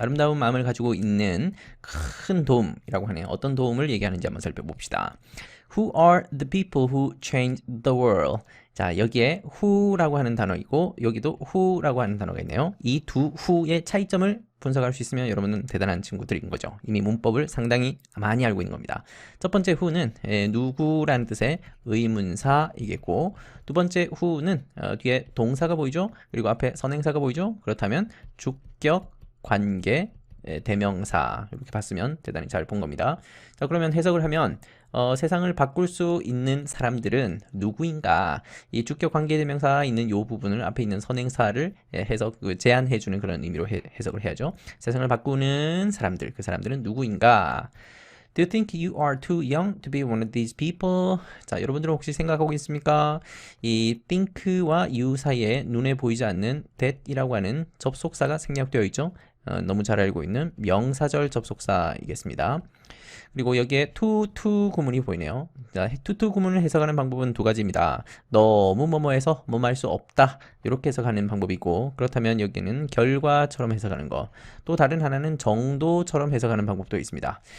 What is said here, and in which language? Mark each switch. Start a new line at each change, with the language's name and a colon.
Korean: 아름다운 마음을 가지고 있는 큰 도움이라고 하네요. 어떤 도움을 얘기하는지 한번 살펴봅시다.
English: Who are the people who changed the world?
Korean: 자, 여기에 who라고 하는 단어이고 여기도 who라고 하는 단어가 있네요. 이 두 who의 차이점을 분석할 수 있으면 여러분은 대단한 친구들인 거죠. 이미 문법을 상당히 많이 알고 있는 겁니다. 첫 번째 who는 누구라는 뜻의 의문사이겠고, 두 번째 who는 뒤에 동사가 보이죠? 그리고 앞에 선행사가 보이죠? 그렇다면 주격, 관계, 대명사 이렇게 봤으면 대단히 잘 본 겁니다. 자, 그러면 해석을 하면 세상을 바꿀 수 있는 사람들은 누구인가? 이 주격 관계 대명사 있는 이 부분을 앞에 있는 선행사를 제안해주는 그런 의미로 해석을 해야죠. 세상을 바꾸는 사람들, 그 사람들은 누구인가?
English: Do you think you are too young to be one of these people?
Korean: 자, 여러분들은 혹시 생각하고 있습니까? 이 think와 you 사이에 눈에 보이지 않는 that이라고 하는 접속사가 생략되어 있죠. 너무 잘 알고 있는 명사절 접속사이겠습니다. 그리고 여기에 to 구문이 보이네요. 자, to 구문을 해석하는 방법은 두 가지입니다. 너무 뭐뭐해서 뭐뭐 할 수 없다, 이렇게 해석하는 방법이 있고, 그렇다면 여기는 결과처럼 해석하는 거, 또 다른 하나는 정도처럼 해석하는 방법도 있습니다.